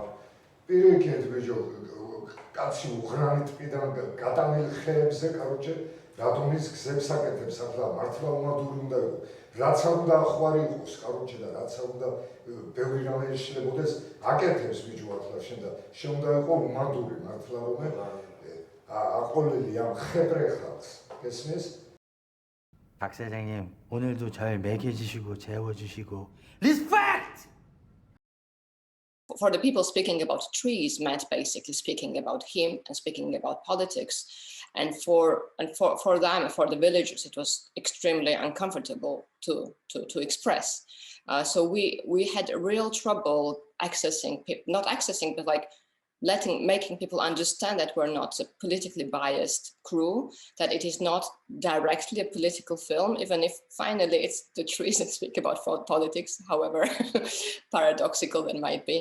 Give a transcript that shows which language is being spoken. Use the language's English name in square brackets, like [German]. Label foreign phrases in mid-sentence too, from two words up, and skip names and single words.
[Georgian] პირიქით ბიჭო, კაცი უღრანი ტყიდან გადამილ ხეებზე, კაროჩე, რატომ ის გზებს აკეთებს ახლა მართლა უმადური უნდა იყო. რაც არ უნდა ხვარი იყოს, კაროჩე და რაც არ უნდა ბევრი რამე შეშლებოდეს, აკეთებს ბიჭო ახლა შენ და შენ უნდა იყო უმადური მართლა რომ აყოლილი ამ ხებრე ხალხს. გესმის? [Korean] 박 사장님, 오늘도 절 먹여주시고 재워주시고 Respect! [English] For the people speaking about trees meant basically speaking about him and speaking about politics. And for them, for the villagers, it was extremely uncomfortable to express. So we had real trouble accessing, not accessing, but like making people understand that we're not a politically biased crew, that it is not directly a political film, even if finally it's the trees that speak about politics, however paradoxical that might be.